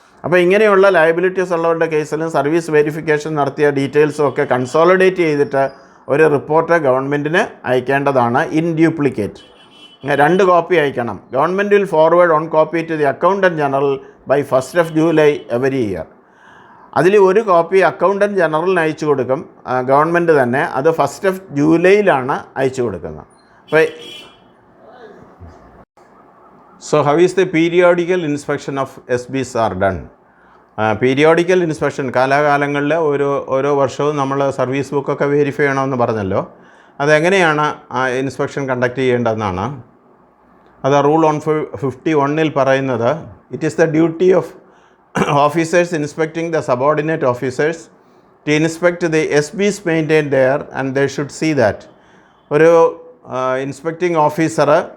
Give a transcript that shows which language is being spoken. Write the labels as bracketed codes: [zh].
[ml] അപ്പോൾ ഇങ്ങനെയുള്ള ലയബിലിറ്റീസ് ഉള്ളവരുടെ കേസിലും സർവീസ് വെരിഫിക്കേഷൻ നടത്തിയ ഡീറ്റെയിൽസും ഒക്കെ കൺസോളിഡേറ്റ് ചെയ്തിട്ട് ഒരു റിപ്പോർട്ട് ഗവൺമെൻറ്റിന് അയക്കേണ്ടതാണ് ഇൻ ഡ്യൂപ്ലിക്കേറ്റ്. 2 കോപ്പി അയക്കണം. [en] Government will forward 1 copy to the accountant general by 1st July every year. [ml] അതിൽ 1 കോപ്പി അക്കൗണ്ടൻറ്റ് ജനറലിന് അയച്ചു കൊടുക്കും ഗവൺമെൻറ് തന്നെ. അത് 1st July അയച്ചു കൊടുക്കുന്നത്. [en] അപ്പോൾ So how is the periodical inspection of SBs are done? [ml] Periodical inspection കാലാകാലങ്ങളിൽ ഓരോ വർഷവും നമ്മൾ സർവീസ് ബുക്കൊക്കെ വെരിഫൈ ചെയ്യണമെന്ന് പറഞ്ഞല്ലോ. അതെങ്ങനെയാണ് ആ ഇൻസ്പെക്ഷൻ കണ്ടക്ട് ചെയ്യേണ്ടതെന്നാണ്. അത് റൂൾ ഓൺ 51 പറയുന്നത്, [en] It is the duty of officers inspecting the subordinate officers to inspect the SBs maintain their and they should see that. ഒരു inspecting officer